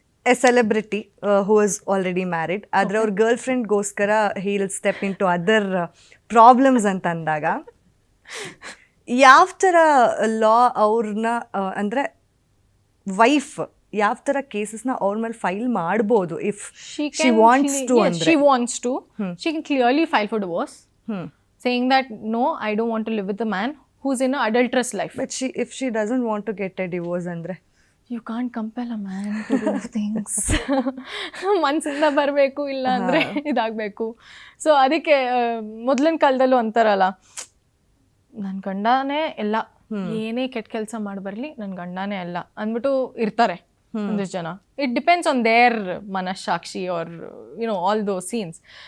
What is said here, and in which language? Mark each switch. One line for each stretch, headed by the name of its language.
English: a celebrity who is already married,
Kannada: ಆದರೆ ಅವ್ರ girl ಫ್ರೆಂಡ್ಗೋಸ್ಕರ
English: he will step in to other problems
Kannada: ಅಂತ ಅಂದಾಗ ಯಾವ ಥರ ಲಾ ಅವ್ರನ್ನ ಅಂದರೆ ವೈಫ್ ಯಾವ ಥರ ಕೇಸಸ್ನ ಅವ್ರ ಮೇಲೆ ಫೈಲ್ ಮಾಡ್ಬೋದು
English: If she wants to? She can clearly file for divorce, saying that no, I don't want to live with a man who's in an adulterous life. But if she doesn't want to get a divorce andre you can't compel a man to do things.
Kannada: ಮನಸ್ಸಿಂದ ಬರಬೇಕು, ಇಲ್ಲ ಅಂದರೆ ಇದಾಗಬೇಕು. So ಅದಕ್ಕೆ ಮೊದಲಿನ ಕಾಲದಲ್ಲೂ ಅಂತಾರಲ್ಲ, ನನ್ನ ಗಂಡನೇ ಎಲ್ಲ, ಏನೇ ಕೆಟ್ಟ ಕೆಲಸ ಮಾಡಬರಲಿ ನನ್ನ ಗಂಡನೇ ಎಲ್ಲ ಅಂದ್ಬಿಟ್ಟು ಇರ್ತಾರೆ ಒಂದಿಷ್ಟು ಜನ.
English: It depends on their ಮನಸ್ಸಾಕ್ಷಿ or all those scenes.